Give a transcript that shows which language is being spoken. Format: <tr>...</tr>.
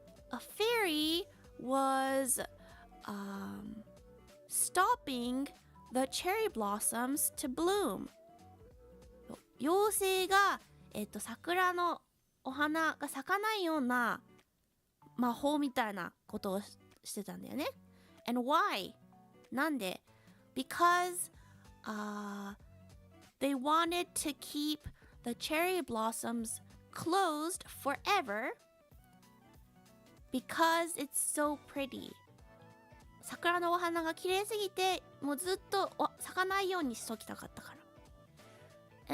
<en>A fairy was stopping the cherry blossoms to bloom.</en> <ja>妖精が、桜のお花が咲かないような魔法みたいなことをしてたんだよね。</ja> <en>And why?</en> <ja>なんで？</ja> <en>Because they wanted to keep the cherry blossoms closed forever because it's so pretty.</en> <ja>桜のお花が綺麗すぎてもうずっと咲かないようにしときたかったから。</ja>